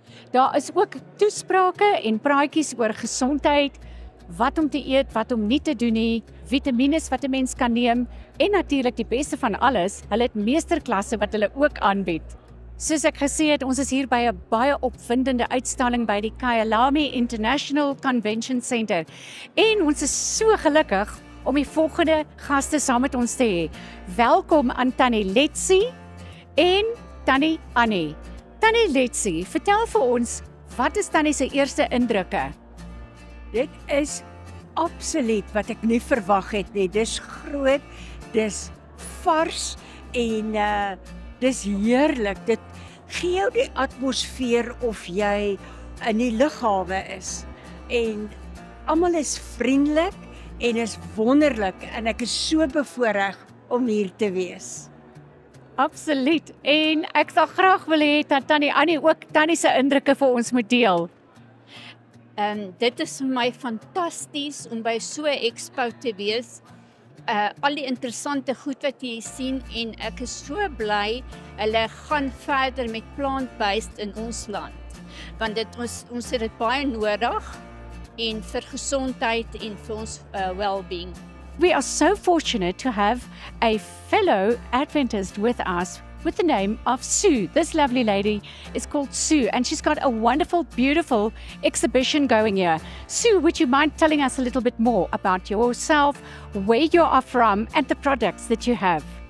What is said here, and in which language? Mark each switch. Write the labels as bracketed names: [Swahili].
[Afrikaans] Daar is ook toesprake en praatjies oor gesondheid, wat om te eet, wat om nie te doen nie, vitamiene wat 'n mens kan neem en natuurlik die beste van alles, hulle het meesterklasse wat hulle ook aanbied. Soos ek gesê het, ons is hier by 'n baie opwindende uitstalling by die Kyalami International Convention Center en ons is so gelukkig om die volgende gaste saam met ons te hê. Welkom aan Tannie Letsie en Tannie Annie. Tannie Letsie, vertel vir ons, wat is Tannie se eerste indrukke? Dit is absoluut wat ek nie verwag het nie. Dis groot, dis vars en dis heerlik. Dit gee jou die atmosfeer of jy in die lughawe is. En almal is vriendelik en is wonderlik en ek is so bevoorreg om hier te wees. Absoluut. En ek sal graag wil hê dat Tannie Annie ook Tannie se indrukke vir ons moet deel. Dit is vir my fantasties om by so 'n expo te wees. Al die interessante goed wat jy sien en ek is so bly hulle gaan verder met plant-based in ons land. Want ons het dit baie nodig en vir gesondheid en vir ons well-being. [English] We are so fortunate to have a fellow Adventist with us with the name of Sue. This lovely lady is called Sue and she's got a wonderful, beautiful exhibition going here. Sue, would you mind telling us a little bit more about yourself, where you are from and the products that you have?